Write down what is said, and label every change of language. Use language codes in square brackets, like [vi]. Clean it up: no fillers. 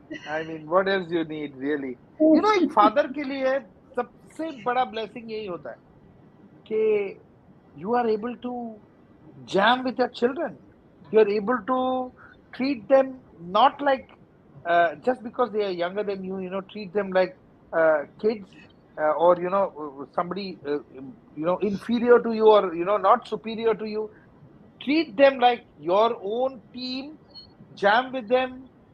[en] I mean, what else you need, really? [hi] एक father के लिए सबसे बड़ा ब्लेसिंग यही होता है कि [en] you are able to jam with your children. You are able to treat them not like just because they are younger than you, treat them like kids, or somebody inferior to you, or not superior to you. Treat them like your own team. Jam with them.